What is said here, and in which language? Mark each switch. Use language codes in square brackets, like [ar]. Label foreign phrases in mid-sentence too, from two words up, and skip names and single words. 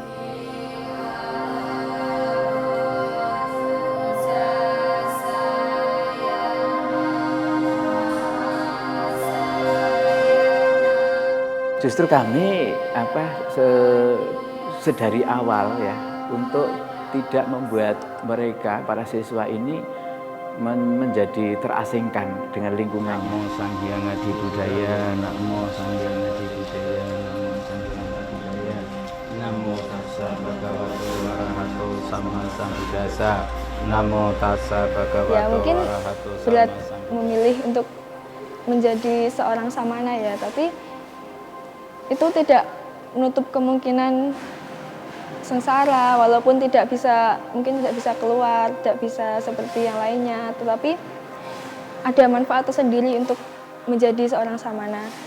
[id] Justru kami sedari awal ya, untuk tidak membuat mereka, para siswa ini menjadi terasingkan dengan lingkungan. [kaw] Namo Sang Hyang Adi Budaya, Namo Sang Hyang Adi Budaya, Namo Sang Hyang Adi Budaya, [pi] Namo Tassa Bhagavato Arahato Sama Sambuddhassa, Namo Tassa Bhagavato [id] Ya mungkin [pi] Arahato [id] berat [pi] Sama [id] memilih untuk menjadi seorang samana ya, tapi itu tidak menutup kemungkinan sengsara, walaupun mungkin tidak bisa keluar, tidak bisa seperti yang lainnya, tetapi ada manfaat tersendiri untuk menjadi seorang samana.